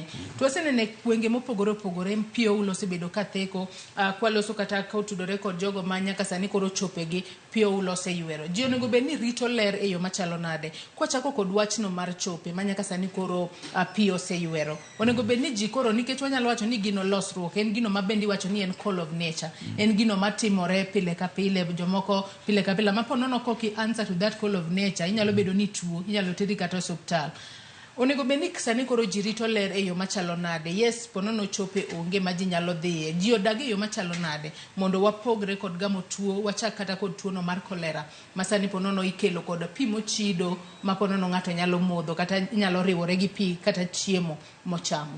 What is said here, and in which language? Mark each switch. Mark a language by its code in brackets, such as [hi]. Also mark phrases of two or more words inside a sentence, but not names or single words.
[luo] To waseneno gwenge mopogore opogore pi oula osebedo ka theko, kwaloso kata kotudore kod jogo ma nyaka sani koro chopegi pi oula oseywero. Ji onego bed ni rito ler e yo machalo nade. Kwachako kod wachno mar chope ma nyaka sani koro pi oseywero. Onego bed ni ji koro, nikech wanyalo wacho ni gino losruok, en gino ma bendi wacho ni en [en] call of nature. [luo] En gino matimore pile ka pile, jomoko pile ka pile, maponono koki [en] answer to that call of nature, [luo] inyalo bedo ni tuo, inyalo teri kata hospital. Onego beni sani koro ji rito ler e yo machalo nade. Yes, ponono chope onge ma ji nyalo dhiye. Ji odag e yo machalo nade mondo wapogre kod gamo tuo, wachak kata kod tuono mar kolera. Masani ponono ikelo kod pi mochido, ma ponono ng'ato nyalo modho kata nyalo riwore gi pi kata chiemo mochamo.